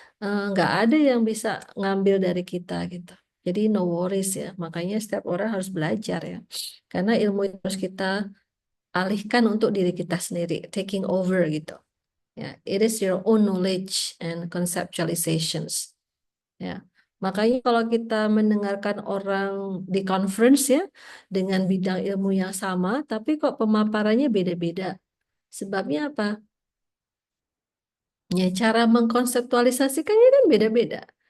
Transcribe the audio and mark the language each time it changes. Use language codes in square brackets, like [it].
[id] Nggak ada yang bisa ngambil dari kita gitu. Jadi [en] no worries [id] ya. Makanya setiap orang harus belajar ya. Karena ilmu itu harus kita alihkan untuk diri kita sendiri, [en] taking over [id] gitu. [en] Ya, it is your own knowledge and conceptualizations. [id] Ya, makanya kalau kita mendengarkan orang di conference ya dengan bidang ilmu yang sama, tapi kok pemaparannya beda-beda. Sebabnya apa? Ya, cara mengkonseptualisasikannya kan beda-beda.